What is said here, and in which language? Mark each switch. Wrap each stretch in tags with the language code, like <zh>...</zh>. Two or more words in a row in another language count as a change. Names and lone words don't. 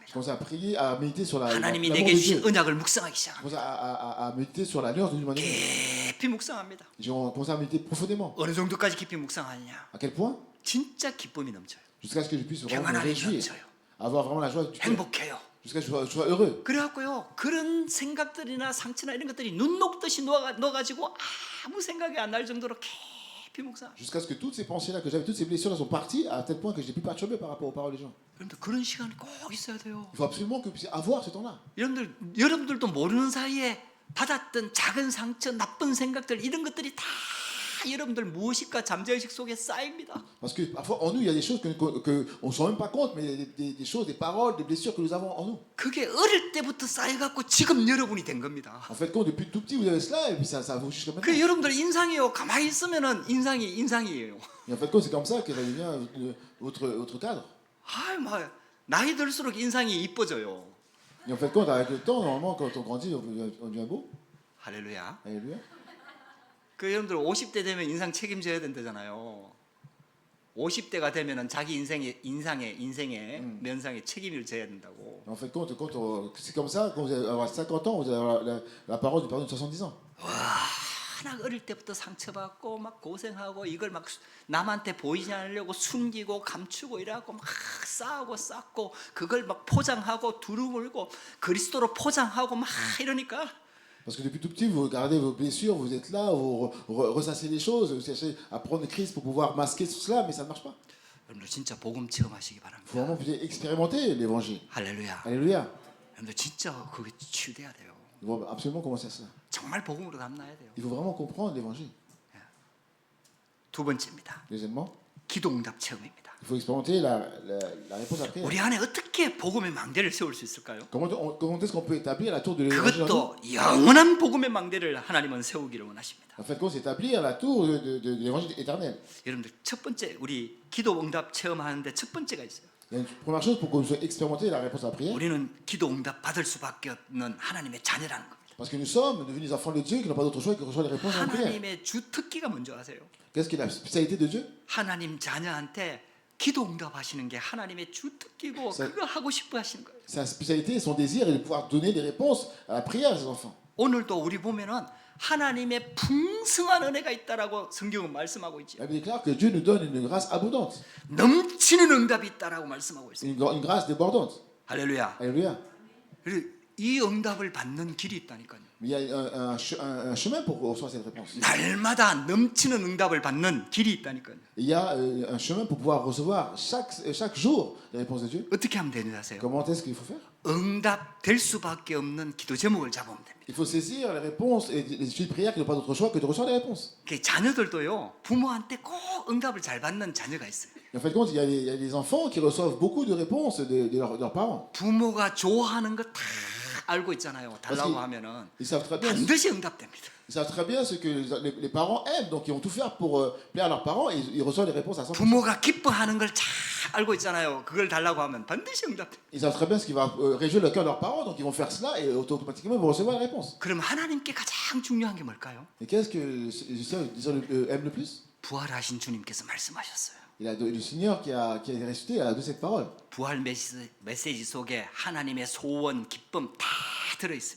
<fr>J'ai commencé à prier, à méditer sur l'amour</fr> <ko>하나님이</ko> <fr>de</fr> <ko>내게 주신</ko> <fr>Dieu.</fr> <ko>언약을 묵상하기</ko> <fr>J'ai</fr> <ko>시작합니다.</ko> <fr>commencé à méditer sur l'alliance de l'humanité.</fr> <ko>깊이 묵상합니다.</ko> <fr>J'ai commencé à méditer profondément.</fr> <ko>어느 정도까지 깊이 묵상하느냐?</ko> <fr>À quel point?</fr> <ko>진짜 기쁨이 넘쳐요.</ko> <fr>Jusqu'à ce que je puisse vraiment me</fr> <ko>평안함이</ko> <fr>réjouir,</fr> <ko>넘쳐요.</ko> <fr>avoir vraiment la joie du cœur.</fr> <ko>행복해요.</ko> <fr>Jusqu'à ce que je sois heureux.</fr> <ko>그래갖고요, 그런 생각들이나 상처나 이런 것들이 눈 녹듯이 넣어가지고 아무 생각이 안 날 정도로 깊이 묵상.</ko> <fr>Jusqu'à ce que toutes ces pensées-là que j'avais, toutes ces blessures-là sont parties à tel point que je n'ai plus perturbé par rapport aux paroles des gens.</fr> <ko>여러분들 그런 시간이 꼭 있어야 돼요.</ko> <fr>Il faut absolument que vous puissiez avoir ce temps-là.</fr> <ko>여러분들도 모르는 사이에 받았던 작은 상처, 나쁜 생각들 이런 것들이 다 여러분들 무의식과 잠재의식 속에 쌓입니다.</ko> <fr>Parce que parfois en nous, il y a des choses qu'on ne se rend même pas compte, mais il y a des choses, des paroles, des blessures que nous avons en nous.</fr> <ko>그게 어릴 때부터 쌓여갖고 지금 여러분이 된 겁니다.</ko> <fr>En fait, quand depuis tout petit vous avez cela, et puis ça vous jusqu'à maintenant.</fr> <ko>그 여러분들 인상이요. 가만히 있으면은 인상이에요.</ko> <fr>Et en fait, quand c'est comme ça que ça devient votre cadre.</fr> <ko>나이 들수록 인상이 이뻐져요.</ko> <fr>Et en fait, quand avec le temps, normalement, quand on grandit, on devient beau.</fr> <ko>할렐루야.</ko> <fr>Alléluia.</fr> <ko>그 여러분들 50대 되면 인상 책임져야 된다잖아요. 50대가 되면은 자기 인생의 면상에 책임을 져야 된다고.</ko> <fr>En fait, c'est comme ça, quand vous allez avoir 50 ans, vous allez avoir la parole du pardon de 70 ans.</fr> <ko>나 어릴 때부터 상처받고 막 고생하고 이걸 막 남한테 보이지 않으려고 숨기고 감추고 이래갖고 막 쌓고 쌓고 그걸 막 포장하고 두루물고 그리스도로 포장하고 막 이러니까</ko> <fr>Parce que depuis tout petit, vous regardez vos blessures, vous êtes là, vous ressassez les choses, vous cherchez à prendre Christ pour pouvoir masquer tout cela, mais ça ne marche pas.</fr> <ko>여러분들 진짜 복음 체험하시기</ko> <fr>Il faut</fr> <ko>바랍니다.</ko> <fr>vraiment que vous ayez expérimenter l'évangile.</fr> <ko>할렐루야.</ko> <fr>Alléluia.</fr> <ko>여러분들 진짜 그게 치유돼야 돼요.</ko> <fr>Il faut absolument commencer à cela.</fr> <ko>정말 복음으로 담나야 돼요.</ko> <fr>Il faut vraiment comprendre l'évangile.</fr> <ko>두 번째입니다.</ko> <fr>Deuxièmement,</fr> <ko>기도응답 체험입니다.</ko> <fr>il faut expérimenter la réponse à prière.</fr> <ko>우리 안에 어떻게 복음의 망대를 세울 수 있을까요?</ko> <fr>Comment est-ce qu'on peut établir la tour de l'évangile en nous?</fr> <ko>그것도 영원한 복음의 망대를 하나님은 세우기를 원하십니다.</ko> <fr>En fait, c'est établir la tour de l'évangile éternel.</fr> <ko>여러분들 첫 번째 우리 기도응답 체험하는데 첫 번째가 있어요.</ko> <fr>Il y a une première chose pour qu'on soit expérimenter la réponse à la prière.</fr> <ko>우리는 기도응답 받을 수밖에 없는 하나님의 자녀라는 겁니다.</ko> <fr>Parce que nous sommes devenus enfants de Dieu qui n'ont pas d'autre choix que de recevoir les réponses à la prière.</fr> <ko>하나님의 주특기가 뭔지 아세요?</ko> <fr>Qu'est-ce qui est la spécialité de Dieu?</fr> <ko>하나님 자녀한테 기도응답 하시는 게 하나님의 주특기고 그거 하고 싶어 하시는 거예요.</ko> <fr>Sa spécialité et son désir est de pouvoir donner des réponses à la prière à ses enfants.</fr> <ko>오늘도 우리 보면은 하나님의 풍성한 은혜가 있다라고 성경은 말씀하고 있죠.</ko> <fr>La Bible déclare que Dieu nous donne une grâce abondante,</fr> <ko>넘치는 응답이 있다라고 말씀하고 있어요.</ko> <fr>une grâce débordante.</fr> <ko>할렐루야.</ko> <fr>Alléluia.</fr> <ko>그리고 이 응답을 받는 길이 있다니까요.</ko> <fr>Mais il y a un chemin pour recevoir cette réponse.</fr> <ko>날마다 넘치는 응답을 받는 길이 있다니까요.</ko> <fr>Il y a un chemin pour pouvoir recevoir chaque jour les réponses de Dieu.</fr> <ko>어떻게 하면 되는지 아세요?</ko> <fr>Comment est-ce qu'il faut faire?</fr> <ko>응답 될 수밖에 없는 기도 제목을 잡으면 됩니다.</ko> <fr>Il faut saisir les réponses et les sujets de prière qui n'ont pas d'autre choix que de recevoir des réponses.</fr> <ko>그 자녀들도요, 부모한테 꼭 응답을 잘 받는 자녀가 있어요.</ko> <fr>Et en fait, compte, il y a des enfants qui reçoivent beaucoup de réponses de leurs parents.</fr> <ko>부모가 좋아하는 거 다 알고 있잖아요. 달라고 맞지? 하면은</ko> <fr>Ils savent très bien,</fr> <ko>반드시 응답됩니다.</ko> <fr>ils savent très bien ce que les parents aiment, donc ils vont tout faire pour plaire à leurs parents et ils reçoivent les réponses à 100%.</fr> <ko>부모가 기뻐하는 걸 잘 알고 있잖아요. 그걸 달라고 하면 반드시 응답돼요.</ko> <fr>Ils savent très bien ce qui va réjouir le cœur de leurs parents, donc ils vont faire cela et automatiquement ils vont recevoir les réponses.</fr> <ko>그럼 하나님께 가장 중요한 게 뭘까요?</ko> <fr>Et qu'est-ce que le Seigneur aime le plus?</fr> <ko>부활하신 주님께서 말씀하셨어요.</ko> <fr>Le Seigneur qui a été ressuscité a donné cette parole.</fr> <ko>부활 메시지 속에 하나님의 소원, 기쁨 다 들어 있습니다.</ko>